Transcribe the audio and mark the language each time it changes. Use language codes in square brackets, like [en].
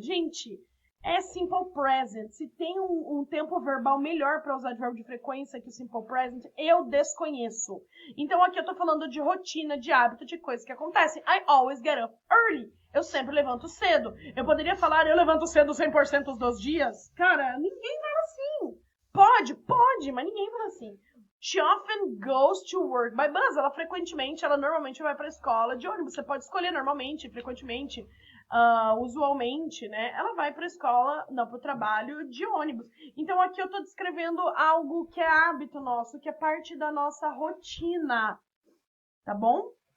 [pt] Gente, é simple present. Se tem um tempo verbal melhor para usar advérbio de frequência que o simple present, eu desconheço. Então aqui eu tô falando de rotina, de hábito, de coisas que acontecem. [en] I always get up early. [pt] Eu sempre levanto cedo. Eu poderia falar, eu levanto cedo 100% dos dias? Cara, ninguém fala assim. Pode, mas ninguém fala assim. [en] She often goes to work by bus. [pt] Ela normalmente vai para a escola de ônibus. Você pode escolher normalmente, frequentemente, usualmente, né? Ela vai para a escola, não, para o trabalho de ônibus. Então aqui eu estou descrevendo algo que é hábito nosso, que é parte da nossa rotina, tá bom?